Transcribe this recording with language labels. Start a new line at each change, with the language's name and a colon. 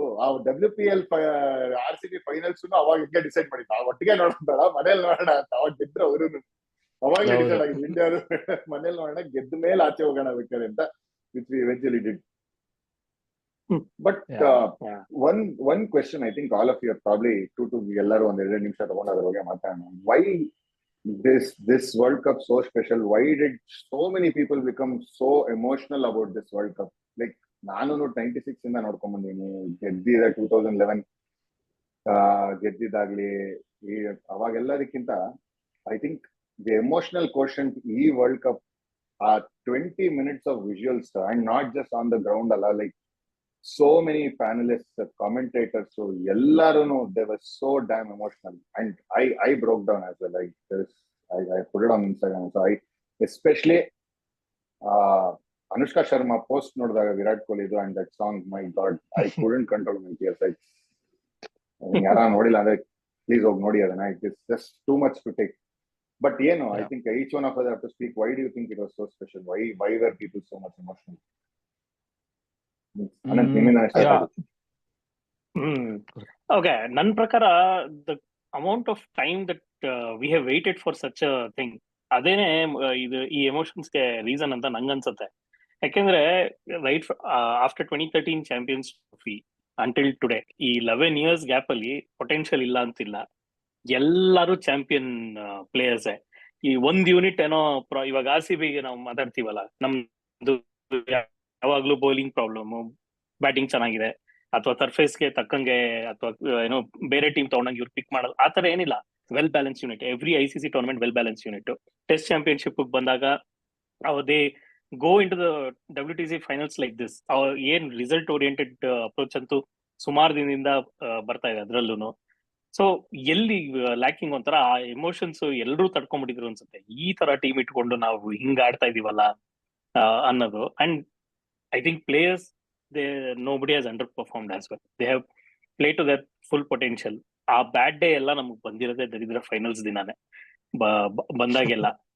Kannada: ಆ WPL RCB finals ಅವಾಗ ಹಿಂಗೆ ಡಿಸೈಡ್ ಮಾಡಿದ್ದ, ಒಟ್ಟಿಗೆ ನೋಡೋಣ ಮನೇಲಿ ನೋಡೋಣ ಅಂತ. ಅವಾಗ ಗೆದ್ರು ಅವರು, ಅವಾಗ ಡಿಸೈಡ್ ಆಗಿದೆ ಇಂಡಿಯಾ ಮನೇಲಿ ನೋಡೋಣ, ಗೆದ್ದ ಮೇಲೆ ಆಚೆ ಹೋಗೋಣ ಬೇಕಾದ್ರೆ ಅಂತ,
English: Which we eventually did. But one question I think all of you are probably
Kannada: ಎಲ್ಲರೂ ಒಂದ್ 2 ನಿಮಿಷ ತಗೊಂಡು ಅದ್ರ ಬಗ್ಗೆ ಮಾತಾಡೋಣ.
English: Why this World Cup so special? Why did so many people become so emotional about this World Cup? Like
Kannada: ನಾನು 96 ಇಂದ ನೋಡ್ಕೊಂಡ್ ಬಂದೀನಿ, ಗೆದ್ದಿದ 2011 ಗೆದ್ದಿದ್ದಾಗ್ಲಿ ಅವಾಗೆಲ್ಲದಕ್ಕಿಂತ
English: I think the emotional quotient ಈ world cup ಆ 20 minutes of visuals, and not just on the ground ಅಲ್ಲ, like so many panelists, commentators, so ellarunu they were so damn emotional, and I broke down as well. I put it on Instagram. So I especially
Kannada: Anushka Sharma post ನೋಡಿದಾಗ ವಿರಾಟ್ ಕೊಹ್ಲಿ ಇದು
English: And that song, my god, I couldn't control my tears.
Kannada: ಯಾರ ನೋಡಿಲ್ಲ ಅಂದ್ರೆ please ಹೋಗಿ ನೋಡಿ ಅದನ್ನ.
English: It is just too much to take. But ಏನು, I think each one of us have to speak. Why do you think it was so special? Why were people so much emotional?
Kannada: Ananth, ನಿಮ್ಮಿಂದ start ಆಗುತ್ತೆ.
English: okay, ನನ್ನ ಪ್ರಕಾರ the amount of time that we have waited for such a thing,
Kannada: ಅದೇನೆ ಇದು ಈ ಎಮೋಷನ್ಸ್ಗೆ reason ಅಂತ ನಂಗನ್ಸುತ್ತೆ. ಯಾಕೆಂದ್ರೆ
English: right after 2013 champions trophy until today,
Kannada: ಈ 11 years ಗ್ಯಾಪ್ ಅಲ್ಲಿ ಪೊಟೆನ್ಶಿಯಲ್ ಇಲ್ಲ ಅಂತಿಲ್ಲ. ಎಲ್ಲರೂ ಚಾಂಪಿಯನ್ ಪ್ಲೇಯರ್ಸೇ. ಈ ಒಂದ್ ಯೂನಿಟ್ ಏನೋ ಇವಾಗ RCB ಗೆ ನಾವು ಮಾತಾಡ್ತೀವಲ್ಲ, ನಮ್ದು ಯಾವಾಗ್ಲೂ ಬೌಲಿಂಗ್ ಪ್ರಾಬ್ಲಮ್, ಬ್ಯಾಟಿಂಗ್ ಚೆನ್ನಾಗಿದೆ, ಅಥವಾ ಸರ್ಫೇಸ್ಗೆ ತಕ್ಕಂಗೆ, ಅಥವಾ ಏನೋ ಬೇರೆ ಟೀಮ್ ತಗೊಂಡಂಗೆ ಇವ್ರು ಪಿಕ್ ಮಾಡೋದು, ಆತರ ಏನಿಲ್ಲ.
English: Well balance unit. Every ICC tournament well balance unit. Test championship ಬಂದಾಗ they go in to the WTC finals like this.
Kannada: ಏನ್ ರಿಸಲ್ಟ್ ಓರಿಯೆಂಟೆಡ್ ಅಪ್ರೋಚ್ ಅಂತೂ ಸುಮಾರು ದಿನದಿಂದ ಬರ್ತಾ ಇದೆ ಅದ್ರಲ್ಲೂ. ಸೊ ಎಲ್ಲಿ ಲ್ಯಾಕಿಂಗ್ ಒಂಥರ ಆ ಎಮೋಷನ್ಸ್ ಎಲ್ಲರೂ ತಡ್ಕೊಂಡ್ಬಿಟ್ಟಿದ್ರು ಅನ್ಸುತ್ತೆ. ಈ ತರ ಟೀಮ್ ಇಟ್ಕೊಂಡು ನಾವು ಹಿಂಗ್ ಆಡ್ತಾ ಇದೀವಲ್ಲ ಅನ್ನೋದು.
English: And I think players, nobody has underperformed as well. They have played to their full potential.
Kannada: ಆ ಬ್ಯಾಡ್ ಡೇ ಎಲ್ಲ ನಮಗ್ ಬಂದಿರೋದೇ ದರಿದ್ರ ಫೈನಲ್ಸ್ ದಿನಾನೇ ಬಂದಾಗೆಲ್ಲ.